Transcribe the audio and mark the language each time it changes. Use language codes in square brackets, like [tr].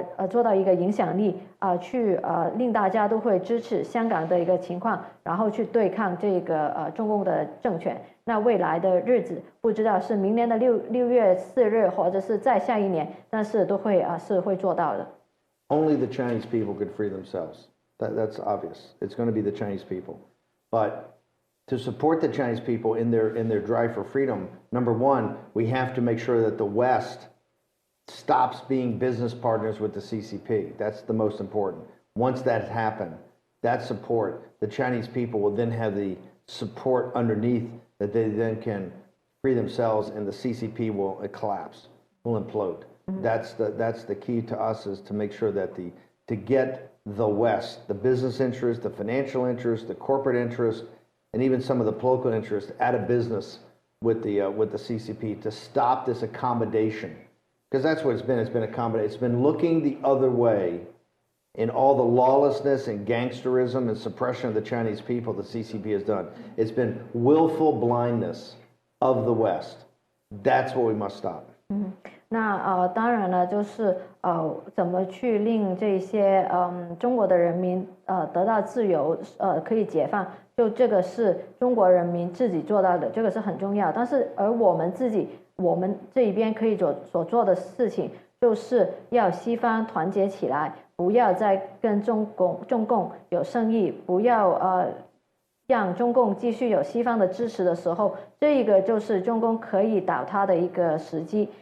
[zh] 做到一个影响力去令大家都会支持香港的一个情况，然后去对抗这个中共的政权。那未来的日子不知道是明年的6月4日，或者是再下一年，但是都会是会做到的。 [en] Only the Chinese people could free themselves. That's obvious. It's going to be the Chinese people. But to support the Chinese people in their drive for freedom, number one, we have to make sure that the West stops being business partners with the CCP. That's the most important. Once that happened, that support, the Chinese people will then have the support underneath that they then can free themselves, and the CCP will collapse, will implode. That's the key to us, is to make sure that to get the West, the business interest, the financial interest, the corporate interest, and even some of the political interests out of business with the CCP, to stop this accommodation, because that's what it's been. It's been accommodation. It's been looking the other way in all the lawlessness and gangsterism and suppression of the Chinese people the CCP has done. It's been willful blindness of the West. That's what we must stop. [zh] 那当然了，就是怎么去令这些中国的人民得到自由，可以解放，就这个是中国人民自己做到的，这个是很重要。但是而我们这一边可以所做的事情，就是要西方团结起来，不要再跟中共有生意，不要让中共继续有西方的支持的时候，这一个就是中共可以倒塌的一个时机。